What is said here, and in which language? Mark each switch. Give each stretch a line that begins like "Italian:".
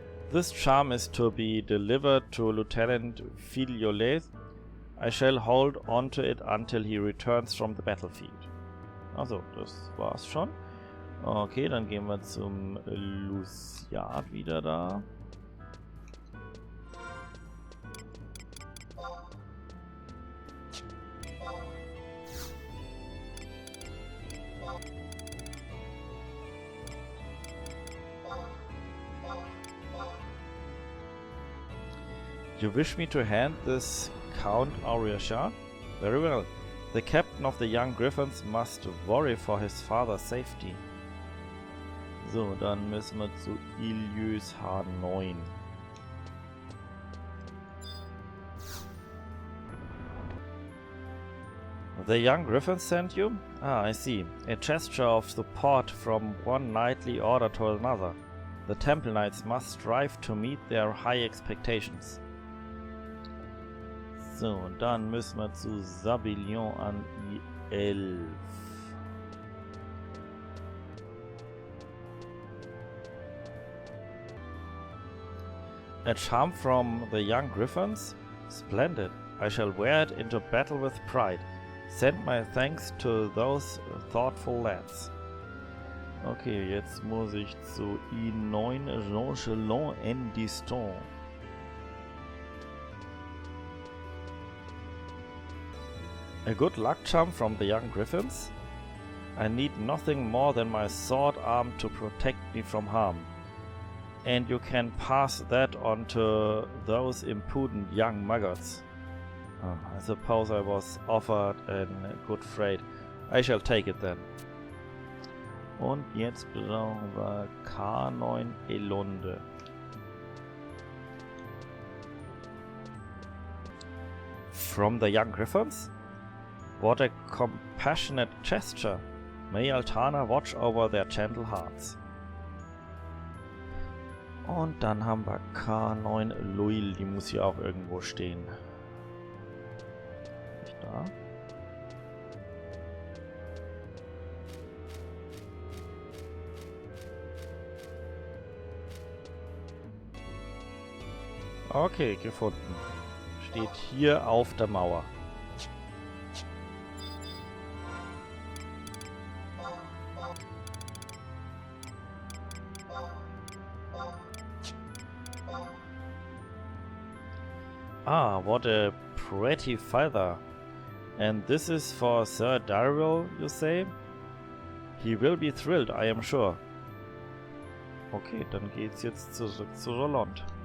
English: This charm is to be delivered to Lieutenant Filiolais. I shall hold on to it until he returns from the battlefield.
German: Also, das war's schon. Okay, dann gehen wir zum Luciat wieder da.
English: You wish me to hand this Count Auriashar? Very well. The captain of the young Griffons must worry for his father's safety.
German: So, dann müssen wir zu Ilius H9.
English: The young Griffon sent you? Ah, I see. A gesture of support from one knightly order to another. The Temple Knights must strive to meet their high expectations.
German: So, dann müssen wir zu Sabillon an I11.
English: A charm from the young Griffons? Splendid. I shall wear it into battle with pride. Send my thanks to those thoughtful lads.
German: Okay, jetzt muss ich zu I9 Jean-Chelon en Diston.
English: A good luck charm from the young Griffons? I need nothing more than my sword arm to protect me from harm. And you can pass that on to those impudent young maggots. Oh, I suppose I was offered a good freight. I shall take it then.
German: Und jetzt brauchen wir K9 Elunde.
English: From the young Griffons? What a compassionate gesture. May Altana watch over their gentle hearts.
German: Und dann haben wir K9 Louis, die muss hier auch irgendwo stehen. Nicht da? Okay, gefunden. Steht hier auf der Mauer.
English: Ah, what a pretty feather. And this is for Sir Darrell, you say? He will be thrilled, I am sure.
German: Okay, dann geht's jetzt zurück zu Roland.